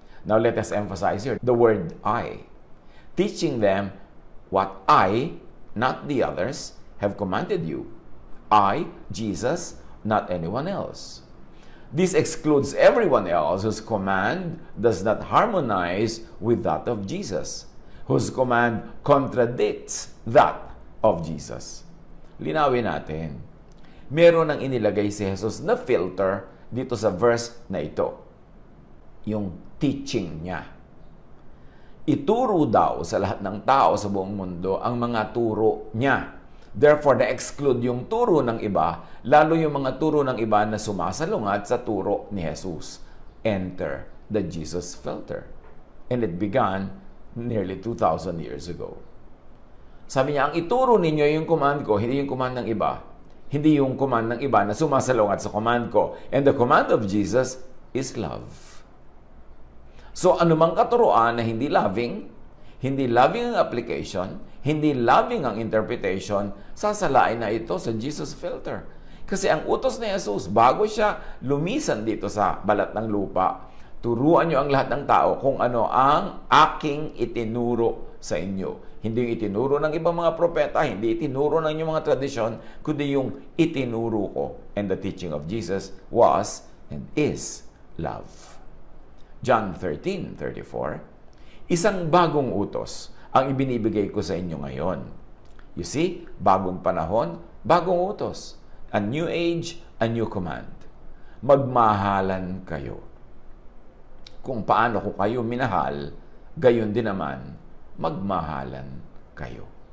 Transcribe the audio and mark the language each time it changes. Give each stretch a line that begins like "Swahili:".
English: Now let us emphasize here the word I. Teaching them what I, not the others, have commanded you. I, Jesus, not anyone else. This excludes everyone else whose command does not harmonize with that of Jesus, whose command contradicts that of Jesus.
Filipino: Linawin natin. Meron nang inilagay si Jesus na filter dito sa verse na ito. Yung teaching niya. Ituro daw sa lahat ng tao sa buong mundo ang mga turo niya. Therefore, na-exclude yung turo ng iba, lalo yung mga turo ng iba na sumasalungat sa turo ni Jesus.
English: Enter the Jesus filter. And it began nearly 2,000 years ago.
Filipino: Sabi niya, ang ituro ninyo yung command ko, hindi yung command ng iba. Hindi yung command ng iba na sumasalungat sa command ko.
English: And the command of Jesus is love.
Filipino: So, anumang katuruan na hindi loving ang application, hindi loving ang interpretation, sasalain na ito sa Jesus filter. Kasi ang utos ni Jesus, bago siya lumisan dito sa balat ng lupa, turuan niyo ang lahat ng tao kung ano ang aking itinuro sa inyo. Hindi yung itinuro ng ibang mga propeta, hindi itinuro ng inyong mga tradisyon, kundi yung itinuro ko.
English: And the teaching of Jesus was and is love.
Filipino: John 13:34, isang bagong utos ang ibinibigay ko sa inyo ngayon.
English: You see,
Filipino: bagong panahon, bagong utos.
English: A new age, a new command.
Filipino: Magmahalan kayo. Kung paano ko kayo minahal, gayon din naman, magmahalan kayo.